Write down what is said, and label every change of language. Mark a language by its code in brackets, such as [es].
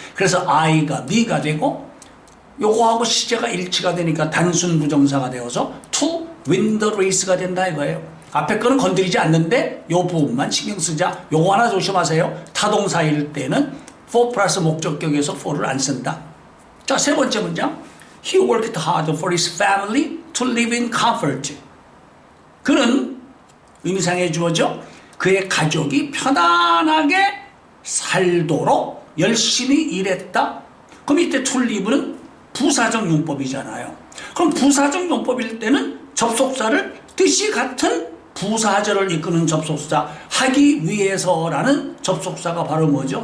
[ko] 그래서 I가 me가 되고 요거하고 시제가 일치가 되니까 단순 부정사가 되어서 [en] to win the race [ko] 가 된다 이거예요. 앞에 거는 건드리지 않는데 요 부분만 신경 쓰자. 요거 하나 조심하세요. 타동사일 때는 for 플러스 목적격에서 for를 안 쓴다. 자, 세 번째 문장. [en] He worked hard for his family to live in comfort. [ko] 그는 의미상의 주어죠. 그의 가족이 편안하게 살도록 열심히 일했다. 그럼 이때 to live는 부사적 용법이잖아요. 그럼 부사적 용법일 때는 접속사를 뜻이 같은 부사절을 이끄는 접속사 하기 위해서라는 접속사가 바로 뭐죠?